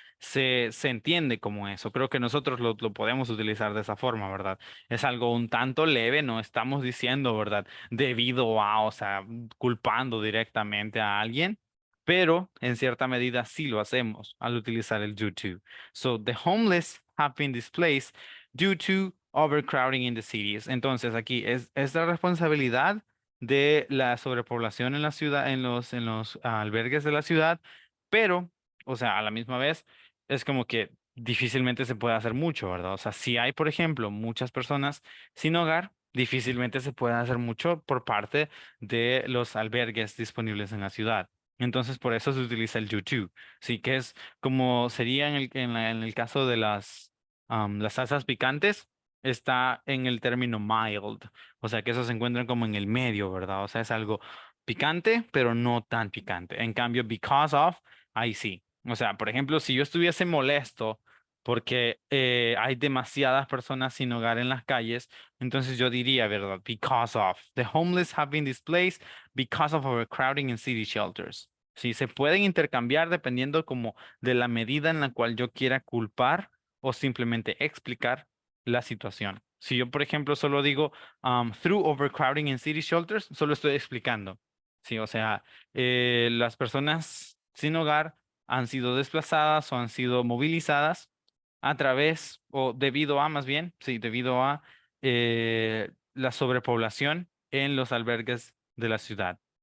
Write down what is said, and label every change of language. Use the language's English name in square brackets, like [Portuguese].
[Spanish] Se entiende como eso. Creo que nosotros lo podemos utilizar de esa forma, ¿verdad? Es algo un tanto leve, no estamos diciendo, ¿verdad? Debido a, o sea, culpando directamente a alguien, pero en cierta medida sí lo hacemos al utilizar el due to. [English] So, the homeless have been displaced due to overcrowding in the cities. [Spanish] Entonces, aquí es la responsabilidad de la sobrepoblación en la ciudad, en los albergues de la ciudad, pero, o sea, a la misma vez, es como que difícilmente se puede hacer mucho, ¿verdad? O sea, si hay, por ejemplo, muchas personas sin hogar, difícilmente se puede hacer mucho por parte de los albergues disponibles en la ciudad. Entonces, por eso se utiliza el due to, sí, que es como sería en el caso de las salsas picantes, está en el término mild. O sea, que eso se encuentran como en el medio, ¿verdad? O sea, es algo picante, pero no tan picante. En cambio, because of, ahí sí. O sea, por ejemplo, si yo estuviese molesto porque hay demasiadas personas sin hogar en las calles, entonces yo diría, ¿verdad? [English] Because of. The homeless have been displaced because of overcrowding in city shelters. [Spanish] Sí, se pueden intercambiar dependiendo como de la medida en la cual yo quiera culpar o simplemente explicar la situación. Si yo, por ejemplo, solo digo [English] through overcrowding in city shelters, [Spanish] solo estoy explicando. Sí, o sea, las personas sin hogar han sido desplazadas o han sido movilizadas a través o debido a, más bien, sí, debido a la sobrepoblación en los albergues de la ciudad.